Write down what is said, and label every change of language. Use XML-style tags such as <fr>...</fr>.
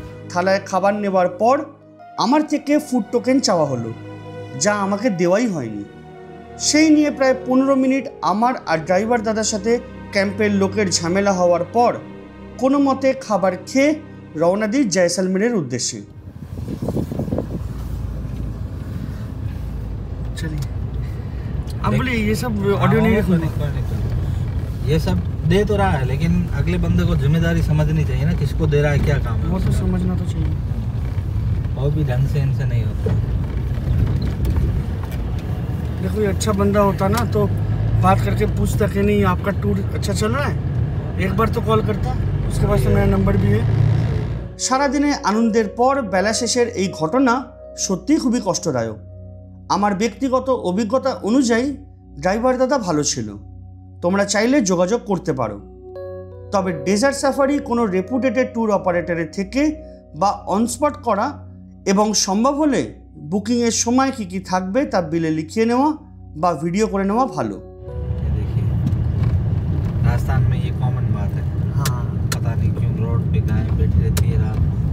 <bn>থালায় খাবার নেবার পর আমার থেকে ফুড টোকেন চাওয়া হলো, যা আমাকে দেওয়াই হয়নি। সেই নিয়ে প্রায় 15 মিনিট আমার আর ড্রাইভার দাদার সাথে ক্যাম্পের লোকের ঝামেলা হওয়ার পর কোনো মতে খাবার খেয়ে রওনা দিই জয়সলমেরের উদ্দেশ্যে।</bn> <hi>चलिए अब बोलिए, ये सब ऑडियो नहीं रखना। ये सब दे तो रहा है, लेकिन अगले बंदे को जिम्मेदारी समझनी चाहिए ना, किसको दे रहा है, क्या काम है। वो तो समझना तो चाहिए। वो भी ढंग से इनसे नहीं होता। देखो ये अच्छा बंदा होता ना तो बात करके पूछता कि नहीं आपका टूर अच्छा चल रहा है, एक बार तो कॉल करता, उसके पास तो मेरा नंबर भी है।</hi> <bn>সারাদিনে আনন্দের পর বেলা শেষের এই ঘটনা সত্যিই খুবই কষ্টদায়ক। আমার ব্যক্তিগত অভিজ্ঞতা অনুযায়ী ড্রাইভার দাদা ভালো ছিল, তোমরা চাইলে যোগাযোগ করতে পারো। তবে ডেজার্ট সাফারি কোনো রেপুটেটেড ট্যুর অপারেটরের থেকে বা অনস্পট করা এবং সম্ভব হলে বুকিংয়ের সময় কী কী থাকবে তা বিলে লিখিয়ে নেওয়া বা ভিডিও করে নেওয়া ভালো।</bn> <hi>ये देखिए, राजस्थान में ये कॉमन बात है। हाँ पता नहीं क्यों रोड पे गाय बैठी रहती है रात को।</hi>